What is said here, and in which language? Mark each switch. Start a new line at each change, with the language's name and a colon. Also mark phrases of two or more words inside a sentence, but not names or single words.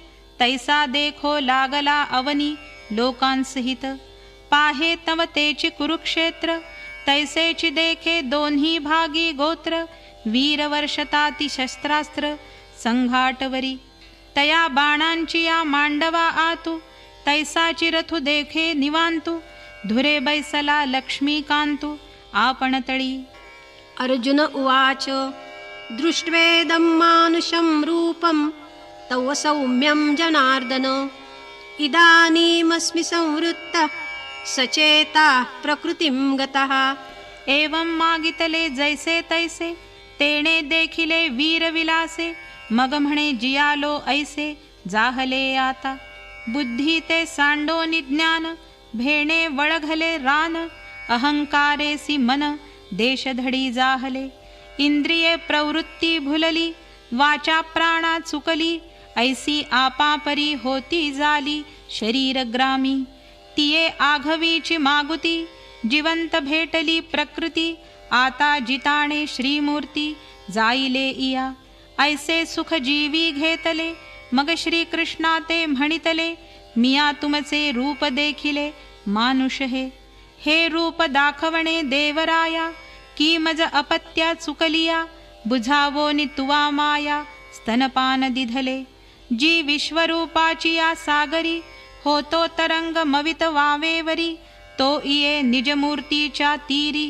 Marathi: तैसा देखो लागला अवनी, लोकांसहित पाहे तव तेची कुरुक्षेत्र तैसेची देखे दोन्ही भागी गोत्र वीर वर्षताती शस्त्रास्त्र संघाटवरी तया बाणांची या मांडवा आतू तैसाची रथु देखे निवांतू धुरे बैसला लक्ष्मीकांतू आपण तळी.
Sanskrit: अर्जुन उवाच दृष्ट्वेदं मानुषं रूपं तव सौम्यं जनार्दन इदानीमस्मि संवृत्तः सचेता प्रकृतिं गतः.
Marathi: एवं मागितले जैसे तैसे तेणे देखिले वीर विलासे मग म्हणे जियालो ऐसे जाहले आता बुद्धी ते सांडो निज्ञान भेणे वळघले रान अहंकारेसी मन देशधडी जाहले इंद्रिये प्रवृत्ती भुलली वाचा प्राणा चुकली ऐसी आपापरी होती झाली शरीर ग्रामी तिये आघवीची मागुती जिवंत भेटली प्रकृती आता जिताणे श्रीमूर्ती जाईले इया ऐसे सुख जीवी घेतले मग श्री कृष्णा ते म्हणितले मिया तुमचे रूप देखिले मानुष हे रूप दाखवणे देवराया की मज अपत्या चुकलिया बुझावो नि तुवा माया स्तनपान दिधले जी विश्वरूपाची या सागरी होतो तरंग मवित वावेवरी तो इये निजमूर्तीच्या तीरी